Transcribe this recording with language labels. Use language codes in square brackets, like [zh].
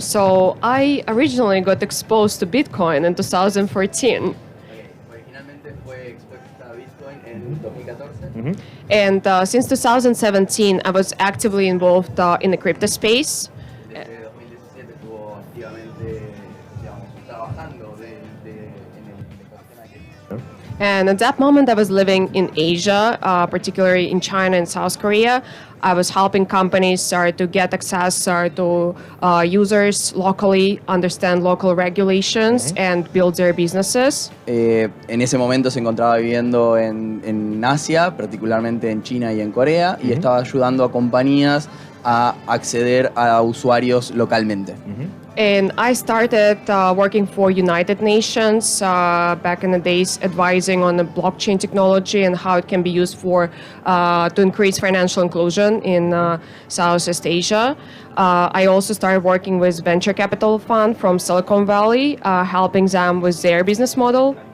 [en] So I originally got exposed to Bitcoin in 2014. [es] Originalmente fue expuesta a Bitcoin en 2014. [en] And since 2017, I was actively involved in the crypto space. [es] Desde 2017 estuvo activamente, digamos, trabajando en el ecosistema de cripto. [en] And at that moment, I was living in Asia, particularly in China and South Korea. I was helping companies to get access to users locally, understand local regulations, and build their businesses. [es] En ese momento se encontraba viviendo en Asia, particularmente en China y en Corea, y estaba ayudando a compañías a acceder a usuarios localmente. [en] And I started working for United Nations back in the days, advising on the blockchain technology and how it can be used to increase financial inclusion in Southeast Asia. I also started working with venture capital fund from Silicon Valley, helping them with their business model.